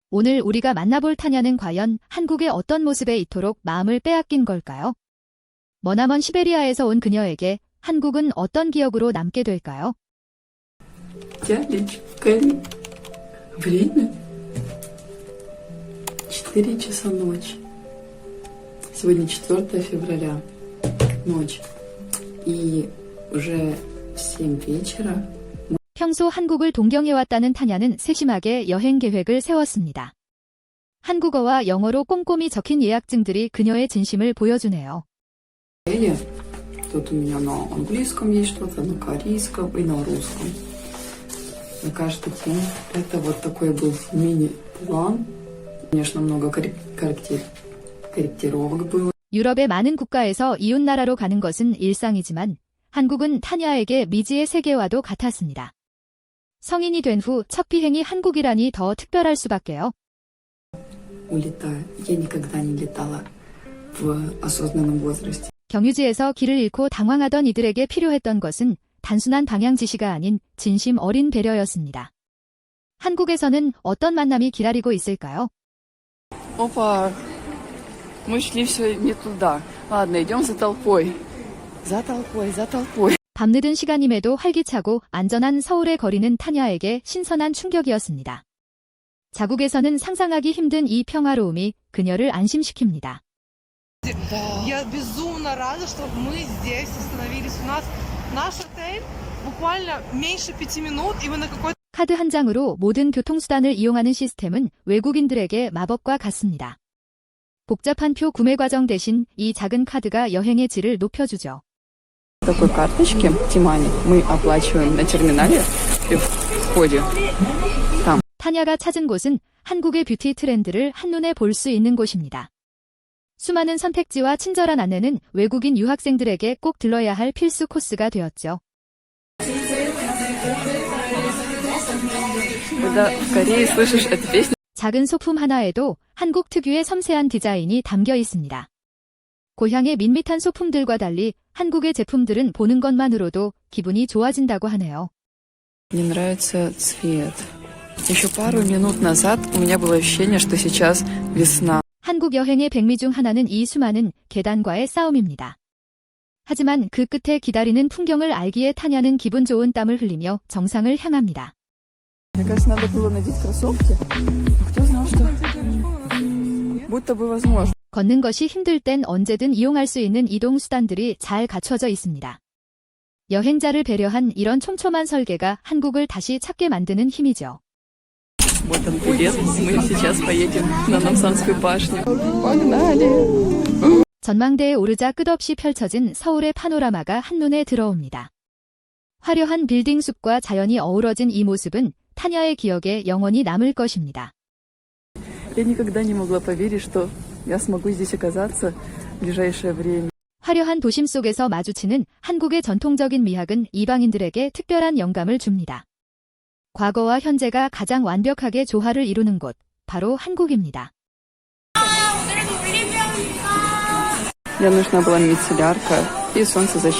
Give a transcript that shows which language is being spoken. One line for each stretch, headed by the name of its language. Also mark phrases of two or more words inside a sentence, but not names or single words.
Korean: 오늘 우리가 만나볼 타냐는 과연 한국의 어떤 모습에 이토록 마음을 빼앗긴 걸까요? 머나먼 시베리아에서 온 그녀에게 한국은 어떤 기억으로 남게 될까요?
Russian: Время 4 часа ночи. Сегодня 4 февраля, ночь. И уже в 7 вечера.
Korean: 평소 한국을 동경해왔다는 타냐는 세심하게 여행 계획을 세웠습니다. 한국어와 영어로 꼼꼼히 적힌 예약증들이 그녀의 진심을 보여주네요.
Russian: Тут у меня на английском есть что-то, на корейском и на русском. На каждый день это вот такой был мини-план. Конечно, много корректировок было.
Korean: 유럽의 많은 국가에서 이웃나라로 가는 것은 일상이지만 한국은 타냐에게 미지의 세계와도 같았습니다. 성인이 된 후 첫 비행이 한국이라니 더 특별할 수밖에요.
Russian: Улетаю. Я никогда не летала в осознанном возрасте.
Korean: 경유지에서 길을 잃고 당황하던 이들에게 필요했던 것은 단순한 방향 지시가 아닌 진심 어린 배려였습니다. 한국에서는 어떤 만남이 기다리고 있을까요?
Russian: Опа, мы шли все не туда. Ладно, идем за толпой. За толпой, за толпой.
Korean: 밤늦은 시간임에도 활기차고 안전한 서울의 거리는 타냐에게 신선한 충격이었습니다. 자국에서는 상상하기 힘든 이 평화로움이 그녀를 안심시킵니다.
Russian: Я безумно рада, что мы здесь остановились. У нас наш отель буквально меньше 5 минут, и мы на какой-то...
Korean: 카드 한 장으로 모든 교통수단을 이용하는 시스템은 외국인들에게 마법과 같습니다. 복잡한 표 구매 과정 대신 이 작은 카드가 여행의 질을 높여주죠.
Russian: Такой карточки Тимани мы оплачиваем на терминале и в входе. Там.
Korean: 타냐가 찾은 곳은 한국의 뷰티 트렌드를 한눈에 볼 수 있는 곳입니다. 수많은 선택지와 친절한 안내는 외국인 유학생들에게 꼭 들러야 할 필수 코스가 되었죠.
Russian: Когда в Корее слышишь эту песню,
Korean: 작은 소품 하나에도 한국 특유의 섬세한 디자인이 담겨 있습니다. 고향의 밋밋한 소품들과 달리 한국의 제품들은 보는 것만으로도 기분이 좋아진다고 하네요.
Russian: мне нравится цвет. Еще пару минут назад у меня было ощущение, что сейчас весна.
Korean: 한국 여행의 백미 중 하나는 이 수많은 계단과의 싸움입니다. 하지만 그 끝에 기다리는 풍경을 알기에 타냐는 기분 좋은 땀을 흘리며 정상을 향합니다.
Russian: Мне кажется, надо было надеть кроссовки. Кто знал, что будто бы возможно.
Korean: 걷는 것이 힘들 땐 언제든 이용할 수 있는 이동 수단들이 잘 갖춰져 있습니다. 여행자를 배려한 이런 촘촘한 설계가 한국을 다시 찾게 만드는 힘이죠.
Russian: Вот он билет. Мы сейчас поедем на Намсанскую башню. Погнали!
Korean: 전망대에 오르자 끝없이 펼쳐진 서울의 파노라마가 한눈에 들어옵니다. 화려한 빌딩 숲과 자연이 어우러진 이 모습은 타냐의 기억에 영원히 남을 것입니다.
Russian: Я никогда не могла поверить, что я смогу здесь оказаться в ближайшее время.
Korean: 화려한 도심 속에서 마주치는 한국의 전통적인 미학은 이방인들에게 특별한 영감을 줍니다. 과거와 현재가 가장 완벽하게 조화를 이루는 곳, 바로 한국입니다.
Russian: Мне нужна была мицеллярка и солнцезащита.